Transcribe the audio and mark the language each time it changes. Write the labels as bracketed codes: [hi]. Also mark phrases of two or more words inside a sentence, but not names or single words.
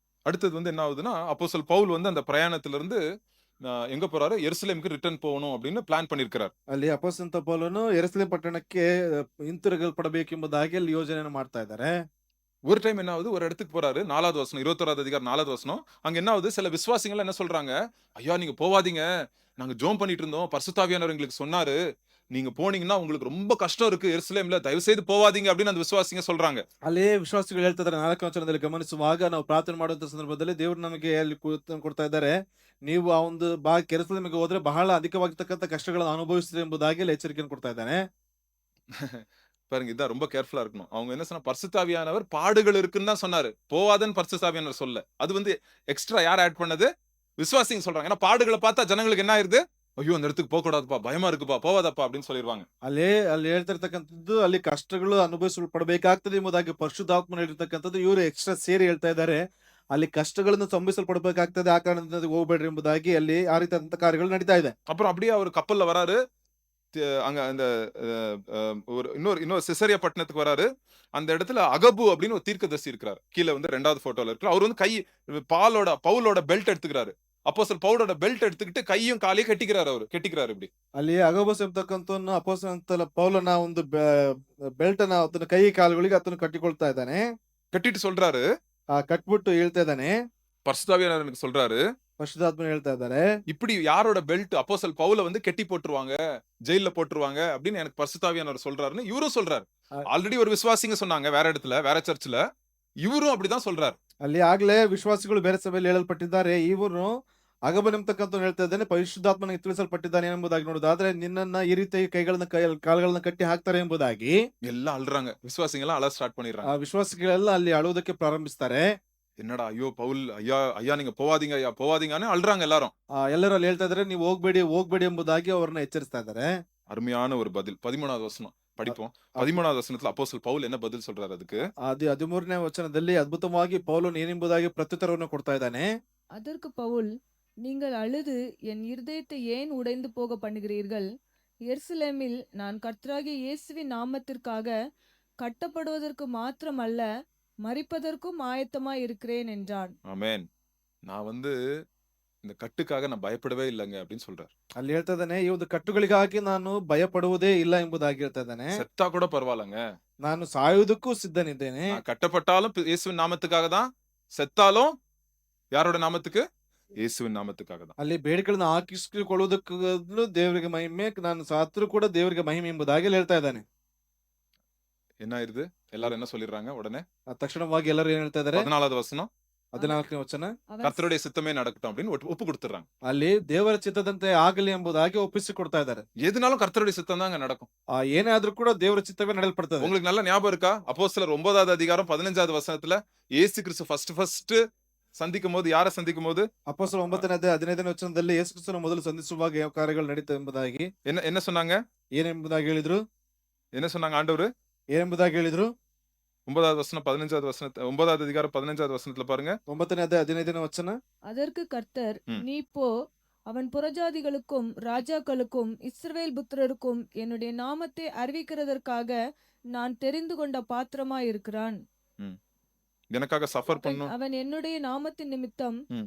[ta] அடுத்தது வந்து என்ன ஆகுதுன்னா, அப்போஸ்தலர் பவுல் வந்து அந்த பிரயாணத்துல இருந்து எங்க போறாரு? எருசலேமுக்கு ரிட்டர்ன் போகணும் அப்படின்னு பிளான் பண்ணியிருக்கிறார். [kn] ಅಲ್ಲಿ ಅಪೊಸ್ತಲನಾದ ಪೌಲನು ಯೆರೂಸಲೇಮ್ ಪಟ್ಟಣಕ್ಕೆ ಹಿಂತಿರುಗಲ್ಪಡಬೇಕೆಂಬುದಾಗಿ ಅಲ್ಲಿ ಯೋಜನೆಯನ್ನು ಮಾಡ್ತಾ ಇದ್ದಾರೆ. [ta] ஒரு டைம் என்ன ஆகுது? ஒரு இடத்துக்கு போறாரு. 4வது வசனம் 21வது அதிகாரம் 4வது வசனம். அங்க என்ன ஆகுது? சில விசுவாசிகள் என்ன சொல்றாங்க? "ஐயா நீங்க போவாதீங்க. நாங்க ஜெபம் பண்ணிட்டு இருந்தோம். பரிசுத்த ஆவியானவர் எங்களுக்கு சொன்னாரு. நீங்க போனீங்கன்னா உங்களுக்கு ரொம்ப கஷ்டம் இருக்கு எருசலேம்ல. தயவு செய்து போவாதீங்க" அப்படின்னு அந்த விசுவாசிங்க சொல்றாங்க. [kn] ಅಲ್ಲಿ ವಿಶ್ವಾಸಿಗಳು ಹೇಳ್ತಾ ಇದ್ದಾರೆ 4ನೇ ವಚನದಲ್ಲಿ ಗಮನಿಸುವಾಗ ನಾವು ಪ್ರಾರ್ಥನೆ ಮಾಡುವಂತ ಸಂದರ್ಭದಲ್ಲಿ ದೇವರು ನಮಗೆ ಅಲ್ಲಿ ಕೊಡ್ತಾ ಇದ್ದಾರೆ. ನೀವು ಆ ಒಂದು ಯೆರೂಸಲೇಮಿಗೆ ಹೋದ್ರೆ ಬಹಳ ಅಧಿಕವಾಗಿರ್ತಕ್ಕಂಥ ಕಷ್ಟಗಳನ್ನು ಅನುಭವಿಸ್ತೀರಿ ಎಂಬುದಾಗಿ ಅಲ್ಲಿ ಎಚ್ಚರಿಕೆಯನ್ನು ಕೊಡ್ತಾ ಇದ್ದಾನೆ. [ta] பாருங்க இதான் ரொம்ப கேர்ஃபுல்லா இருக்கணும். அவங்க என்ன சொன்னா பரிசுத்த ஆவியானவர் பாடுகள் இருக்குன்னு தான் சொன்னாரு. போவாதன்னு பரிசுத்த ஆவியானவர் சொல்லல. அது வந்து எக்ஸ்ட்ரா யார் ஆட் பண்ணது? விசுவாசிங்க சொல்றாங்க. ஏன்னா பாடுகள பார்த்தா ஜனங்களுக்கு என்ன ஆயிருது? ஐயோ! அந்த இடத்துக்கு போக்கூடாதுப்பா. பயமா இருக்குப்பா. போவாதப்பா அப்படின்னு சொல்லிருவாங்க. [kn] ಅಲ್ಲಿ ಹೇಳ್ತಿರ್ತಕ್ಕಂಥದ್ದು ಅಲ್ಲಿ ಕಷ್ಟಗಳು ಅನುಭವಿಸಲ್ಪಡಬೇಕಾಗ್ತದೆ ಎಂಬುದಾಗಿ ಪರಿಶುದ್ಧಾತ್ಮನು ಹೇಳಿರ್ತಕ್ಕಂಥದ್ದು ಇವರು ಎಕ್ಸ್ಟ್ರಾ ಸೇರಿ ಹೇಳ್ತಾ ಇದ್ದಾರೆ. ಅಲ್ಲಿ ಕಷ್ಟಗಳನ್ನು ಸಂಭವಿಸಲ್ಪಡಬೇಕಾಗ್ತದೆ ಆ ಕಾರಣದಿಂದ ಅದಕ್ಕೆ ಹೋಗ್ಬೇಡ್ರಿ ಎಂಬುದಾಗಿ ಅಲ್ಲಿ ಆ ರೀತಿಯಾದಂತಹ ಕಾರ್ಯಗಳು ನಡೀತಾ ಇದೆ. [ta] அப்புறம் அப்படியே அவரு கப்பல்ல வராரு. அங்க அந்த அ அ ஒரு இன்னொரு சிசரியா பட்டணத்துக்கு வராரு. அந்த இடத்துல அகபு அப்படின்னு ஒரு தீர்க்கதரிசி இருக்கிறாரு. கீழ வந்து 2வது போட்டோல இருக்கிறார். அவரு வந்து பவுலோட பெல்ட் எடுத்துக்கிறாரு. அப்போஸ்தலர் பவுலோட பெல்ட் எடுத்துக்கிட்டு கையும் காலையும் கட்டிக்கிறாரு அவரு. கெட்டிக்கிறாரு இப்படி. [kn] ಅಲ್ಲಿ ಅಗಬಸ್ ಎಂಬತಕ್ಕಂಥವನು ಅಪೊಸ್ತಲನಾದ ಪೌಲನ ಒಂದು ಬೆಲ್ಟ್ ಅನ್ನ ಆತನ ಕೈ ಕಾಲುಗಳಿಗೆ ಆತನು ಕಟ್ಟಿಕೊಳ್ತಾ ಇದ್ದಾನೆ. [ta] கட்டிட்டு சொல்றாரு. [kn] ಕಟ್ಬಿಟ್ಟು ಹೇಳ್ತಾ ಇದ್ದಾನೆ. [ta] பரிசுத்த ஆவியானவர் எனக்கு சொல்றாரு. [kn] ಪರಿಶುದ್ಧಾತ್ಮನು ಹೇಳ್ತಾ ಇದ್ದಾರೆ. [ta] இப்படி யாரோட பெல்ட் அப்போஸ்தலர் பவுல வந்து கெட்டி போட்டுருவாங்க. ஜெயில்ல போட்டுருவாங்க அப்படின்னு எனக்கு பரிசுத்த ஆவியானவர் சொல்றாருன்னு இவரும் சொல்றாரு. ಅ- ஆல்ரெடி ஒரு விசுவாசிங்க சொன்னாங்க வேற இடத்துல, வேற சர்ச்ல. இவரும் அப்படிதான் சொல்றாரு. [kn] ಅಲ್ಲಿ ಆಗ್ಲೇ ವಿಶ್ವಾಸಿಗಳು ಬೇರೆ ಸಭೆಯಲ್ಲಿ ಹೇಳಲ್ಪಟ್ಟಿದ್ದಾರೆ. ಇವರು ಅಗಬನ್ ಎಂಬತಕ್ಕಂಥವ್ನು ಹೇಳ್ತಾ ಇದ್ದಾನೆ ಪರಿಶುದ್ಧಾತ್ಮನಿಗೆ ತಿಳಿಸಲ್ಪಟ್ಟಿದ್ದಾನೆ ಎಂಬುದಾಗಿ ನೋಡೋದಾದ್ರೆ ನಿನ್ನನ್ನ ಈ ರೀತಿ ಕಾಲುಗಳನ್ನ ಕಟ್ಟಿ ಹಾಕ್ತಾರೆ ಎಂಬುದಾಗಿ [ta] எல்லாம் அழுறாங்க. விசுவாசிங்க எல்லாம் அழ ஸ்டார்ட் ಆ பண்ணிடுறாங்க. [kn] ವಿಶ್ವಾಸಿಗಳೆಲ್ಲ ಅಲ್ಲಿ ಅಳುವುದಕ್ಕೆ ಪ್ರಾರಂಭಿಸ್ತಾರೆ. [ta] என்னடா ஐயோ பவுல் ஐயா ஐயா நீங்க போவாதீங்க ஐயா போவாதீங்கன்னு அழுறாங்க எல்லாரும். [kn] ಎಲ್ಲರೂ ಅಲ್ಲಿ ಹೇಳ್ತಾ ಇದ್ದಾರೆ ನೀವು ಹೋಗ್ಬೇಡಿ ಹೋಗ್ಬೇಡಿ ಎಂಬುದಾಗಿ ಅವ್ರನ್ನ ಎಚ್ಚರಿಸ್ತಾ ಇದ್ದಾರೆ. [ta] அருமையான ஒரு பதில். 13வது வசனம் ಅ- படிப்போம். ಅ- 13வது வசனத்துல அப்போஸ்தலர் பவுல் என்ன பதில் சொல்றாரு அதுக்கு? [kn] 13ನೇ ವಚನದಲ್ಲಿ ಅದ್ಭುತವಾಗಿ ಪೌಲನು ಏನೆಂಬುದಾಗಿ ಪ್ರತ್ಯುತ್ತರವನ್ನು ಕೊಡ್ತಾ ಇದ್ದಾನೆ. [ta] அதற்கு பவுல், நீங்கள் அழுது என் இருதயத்தை ஏன் உடைந்து போக பண்ணுகிறீர்கள்? எருசலேமில் நான் கர்த்தராகிய இயேசுவின் நாமத்திற்காக கட்டப்படுவதற்கு மாத்திரமல்ல, மரிப்பதற்கும் ஆயத்தமாய் இருக்கிறேன் என்றான். ஆமென். நான் வந்து இந்த கட்டுக்காக நான் பயப்படவே இல்லங்க அப்படின்னு சொல்றாரு. [kn] ಅಲ್ಲಿ ಹೇಳ್ತಾ ಇದ್ದಾನೆ ಈ ಒಂದು ಕಟ್ಟುಗಳಿಗಾಗಿ ನಾನು ಭಯ ಪಡುವುದೇ ಇಲ್ಲ ಎಂಬುದಾಗಿ ಹೇಳ್ತಾ ಇದ್ದಾನೆ. [ta] செத்தா கூட பரவாயில்லங்க. [kn] ನಾನು ಸಾಯುವುದಕ್ಕೂ ಸಿದ್ಧನಿದ್ದೇನೆ. [ta] நான் கட்டப்பட்டாலும் இயேசுவின் நாமத்துக்காக தான். செத்தாலும் யாரோட நாமத்துக்கு? இயேசுவின் நாமத்துக்காக தான். [kn] ಅಲ್ಲಿ ಬೇಡಿಕೆಗಳನ್ನು ಹಾಕಿಸಿಕೊಳ್ಳುವುದಕ್ಕೂ ದೇವರಿಗೆ ಮಹಿಮೆ, ನಾನು ಸಾತ್ರು ಕೂಡ ದೇವರಿಗೆ ಮಹಿಮೆ ಎಂಬುದಾಗಿ ಅಲ್ಲಿ ಹೇಳ್ತಾ ಇದ್ದಾನೆ. [ta] என்ன ஆயிருது? எல்லாரும் என்ன சொல்லிடுறாங்க உடனே? [kn] ತಕ್ಷಣವಾಗಿ ಎಲ್ಲರೂ ಏನ್ ಹೇಳ್ತಾ ಇದ್ದಾರೆ? [ta] 14வது வசனம். [kn] 14ನೇ ವಚನ. [ta] அவன் கர்த்தருடைய சித்தமே நடக்கட்டும் அப்படின்னு ஒப்பு கொடுத்துறாங்க. [kn] ಅಲ್ಲಿ ದೇವರ ಚಿತ್ತದಂತೆ ಆಗಲಿ ಎಂಬುದಾಗಿ ಒಪ್ಪಿಸಿಕೊಡ್ತಾ ಇದ್ದಾರೆ. [ta] எதுனாலும் கர்த்தருடைய சித்தம் தாங்க நடக்கும். [kn] ಏನೇ ಆದ್ರೂ ಕೂಡ ದೇವರ ಚಿತ್ತವೇ ನಡೆಯಲ್ಪಡ್ತದೆ. [ta] உங்களுக்கு நல்ல ஞாபகம் இருக்கா? அப்போஸ்தலர் 9வது அதிகாரம் 15வது வசனத்துல இயேசு கிறிஸ்து ஃபர்ஸ்ட் சந்திக்கும்போது யார சந்திக்கும்போது [kn] ಅಪೊಸ್ತಲರ 9ನೇ ಅಧ್ಯಾಯ 15ನೇ ವಚನದಲ್ಲಿ ಯೇಸು ಕ್ರಿಸ್ತನ ಮೊದಲು ಸಂಧಿಸುವಾಗ ಯಾವ ಕಾರ್ಯಗಳು ನಡೀತವೆ ಎಂಬುದಾಗಿ [ta] என்ன என்ன சொன்னாங்க? [kn] ಏನೆಂಬುದಾಗಿ ಹೇಳಿದ್ರು? [ta] என்ன சொன்னாங்க ஆண்டவரு? [kn] ಏನೆಂಬುದಾಗಿ ಹೇಳಿದ್ರು? [ta] 9வது வசனம் 15வது வசனத்துல 9வது அதிகாரம் 15வது வசனத்துல பாருங்க. [kn] 9ನೇ ಅಧ್ಯಾಯ 15ನೇ ವಚನ. [ta] அதற்கு கர்த்தர், ம். நீ போ, அவன் புறஜாதிகளுக்கும் ராஜாக்களுக்கும் இஸ்ரவேல் புத்திரருக்கும் என்னுடைய நாமத்தை அறிவிக்கிறதற்காக நான் தெரிந்து கொண்ட பாத்திரமாய் இருக்கிறான். எனக்காக சஃபர் பண்ணும். அவன் என்னுடைய நாமத்தின் நிமித்தம் ம்.